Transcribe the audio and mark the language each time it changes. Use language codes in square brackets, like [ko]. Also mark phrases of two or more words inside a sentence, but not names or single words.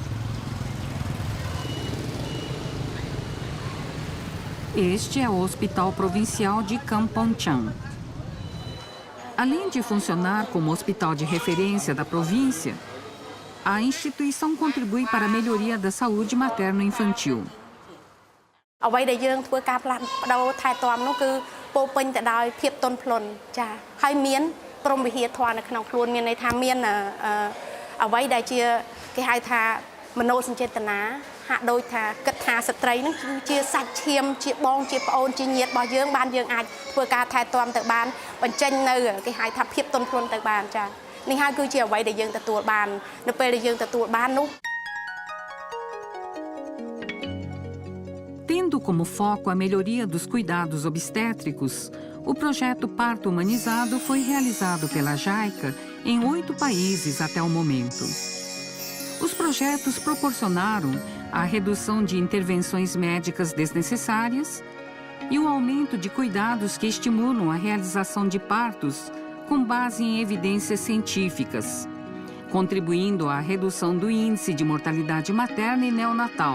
[pt] Este é o Hospital Provincial de Kampong Cham. Além de funcionar como hospital de referência da província, a instituição contribui para a melhoria da saúde materno-infantil. [km] អ្វីដែលយើងធ្វើការបដូរថែទាំនោះគឺពោពេញទៅដោយភាពទន់ភ្លន់ចាហើយមានព្រមវិហារធម៌នៅក្នុងខ្លួនមានន័យថាមានអ្វីដែលជាគេហៅថាមនោសញ្ចេតនាហាក់ដូចថាគិតថាស្ត្រីនឹងគឺជាសាច់ឈាមជាបងជាប្អូនជាញាតិរបស់យើងបានយើងអាចធ្វើការថែទាំទៅបានបញ្ចេញនៅគេហៅថាភាពទន់ភ្លន់ទៅបានចានេះហើយគឺជាអ្វីដែលយើងទទួលបាននៅពេលដែលយើងទទួលបាននោះ [pt] Tendo como foco a melhoria dos cuidados obstétricos, o projeto Parto Humanizado foi realizado pela JICA em 8 países até o momento. Os projetos proporcionaram a redução de intervenções médicas desnecessárias e o aumento de cuidados que estimulam a realização de partos com base em evidências científicas, contribuindo à redução do índice de mortalidade materna e neonatal.